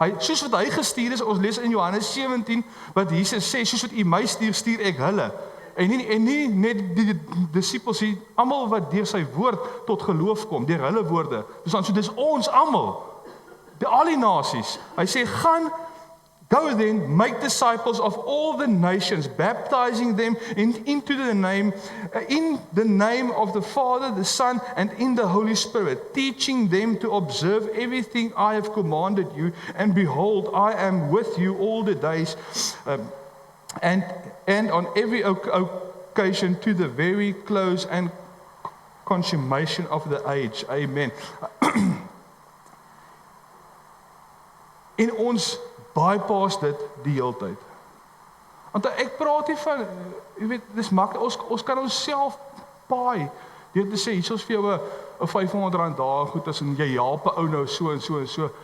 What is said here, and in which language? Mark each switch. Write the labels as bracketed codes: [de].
[af] Soos wat hy gestuur is, ons lees in Johannes 17, wat Jesus sê, soos wat u my stuur, stuur ek hulle. En nie net die disipels hier, almal wat deur sy woord tot geloof kom, deur hulle woorde. So dis ons almal, al die nasies. Hy sê, gaan, [en] go then, make disciples of all the nations, baptizing them into the name, in the name of the Father, the Son, and in the Holy Spirit, teaching them to observe everything I have commanded you, and behold, I am with you all the days, and on every occasion to the very close and consummation of the age. [af] Amen. In ons bypass dit die hele tyd. Want ek praat nie van, jy weet, dis maklik, ons kan ons self paai, deur te sê, hier is vir jou 'n R500 daar, goed, as en jy help 'n ou nou so en so en so.